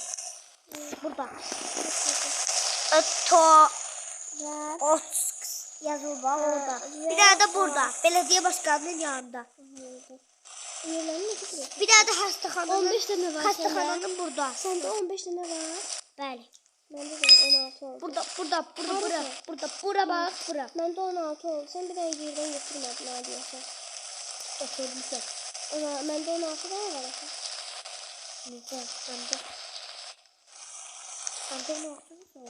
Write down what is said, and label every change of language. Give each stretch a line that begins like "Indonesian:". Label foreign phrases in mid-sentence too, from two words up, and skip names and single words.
Turkish: Burada. To. Ver. Yazılı var orada. Ve- Bir daha da burada. Belediye başkanının yanında. Yerlerin ne kadar? Bir daha da hastanenin. 15 tane var Hastanenin burada. Sende 15 tane var.
Azerbaijani: Bəli. Məndə də 16 oldu. Bura bax, bura. Məndə 16 oldu. Sən bir dənə yerdən götürmədin, nə deyəsən? Götürmüşəm. Məndə 16 dənə var axı. Necə? Məndə nə olsun?